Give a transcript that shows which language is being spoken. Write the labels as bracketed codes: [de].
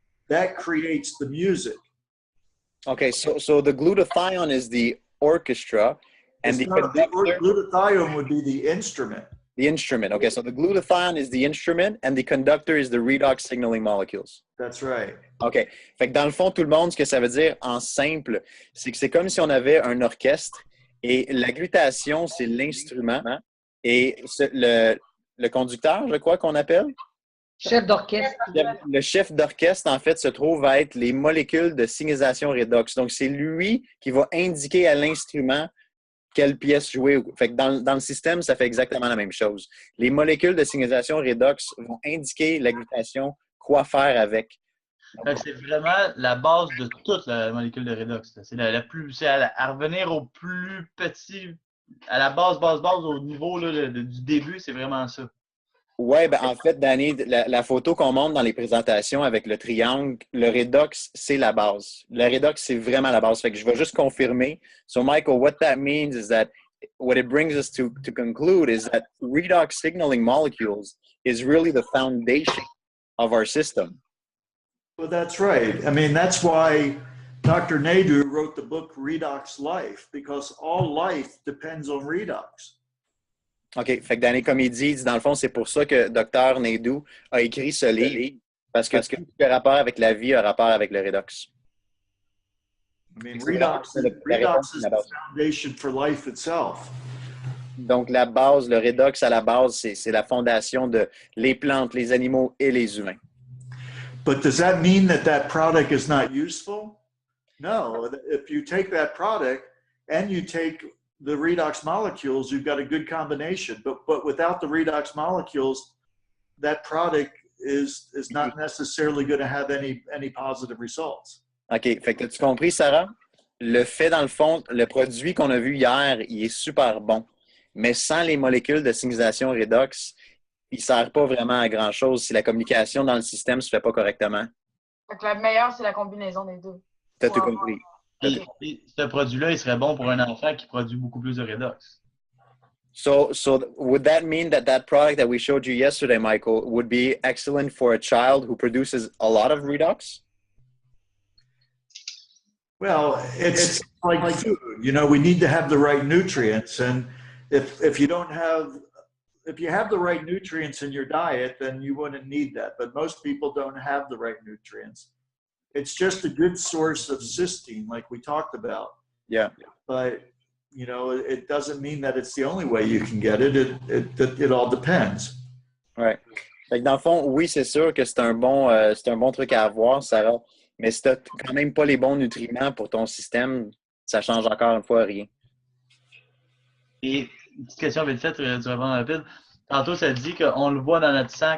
[en] That creates the music. Okay, so the glutathione is the orchestra, and the glutathione would be the instrument. The instrument. Okay, so the glutathione is the instrument, and the conductor is the redox signaling molecules. That's right. OK. [fr] Fait que dans le fond, tout le monde, ce que ça veut dire en simple, c'est que c'est comme si on avait un orchestre et la glutation, c'est l'instrument et le conducteur, je crois qu'on appelle? Chef d'orchestre. Le chef d'orchestre, en fait, se trouve à être les molécules de signalisation redox. Donc, c'est lui qui va indiquer à l'instrument quelle pièce jouer. Fait que dans le système, ça fait exactement la même chose. Les molécules de signalisation redox vont indiquer la glutation, quoi faire avec. C'est vraiment la base de toute la molécule de redox. C'est c'est à revenir au plus petit, à la base, au niveau là, du début, c'est vraiment ça. Oui, ben en fait, Danny, la photo qu'on montre dans les présentations avec le triangle, le redox, c'est la base. Le redox, c'est vraiment la base. Fait que je vais juste confirmer. [en] So, Michael, what that means is that what it brings us to conclude is that redox signaling molecules is really the foundation of our system. Well, that's right. I mean, that's why Dr. Naidu wrote the book Redox Life, because all life depends on redox. OK. [fr] Fait que Danny, comme il dit, dans le fond, c'est pour ça que Dr. Naidoo a écrit ce livre, parce que tout ce qui a rapport avec la vie a rapport avec le redox. [en] I mean, redox redox is the foundation for life itself. [fr] Donc, la base, le redox à la base, c'est la fondation de les plantes, les animaux et les humains. [en] But does that mean that that product is not useful? No. If you take that product and you take the redox molecules, you've got a good combination. But without the redox molecules, that product is not necessarily going to have any positive results. [fr] OK. Fait que tu compris, Sarah? Le fait, dans le fond, le produit qu'on a vu hier, il est super bon. Mais sans les molécules de signalisation redox, il ne sert pas vraiment à grand-chose si la communication dans le système ne se fait pas correctement. Donc, la meilleure, c'est la combinaison des deux. Tu as tout compris. Et ce produit-là, il serait bon pour un enfant qui produit beaucoup plus de redox. [en] So would that mean that that product that we showed you yesterday, Michael, would be excellent for a child who produces a lot of redox? Well, it's like food. You know, we need to have the right nutrients, and if you have the right nutrients in your diet, then you wouldn't need that. But most people don't have the right nutrients. It's just a good source of cysteine, like we talked about. Yeah. But you know, it doesn't mean that it's the only way you can get it. It all depends. [fr] Ouais. Fait que dans le fond, oui, c'est sûr que c'est un bon truc à avoir, Sarah. Mais si tu n'as quand même pas les bons nutriments pour ton système, ça change encore une fois rien. Et une petite question vite faite, tu réponds rapide. Tantôt, ça dit qu'on le voit dans notre sang.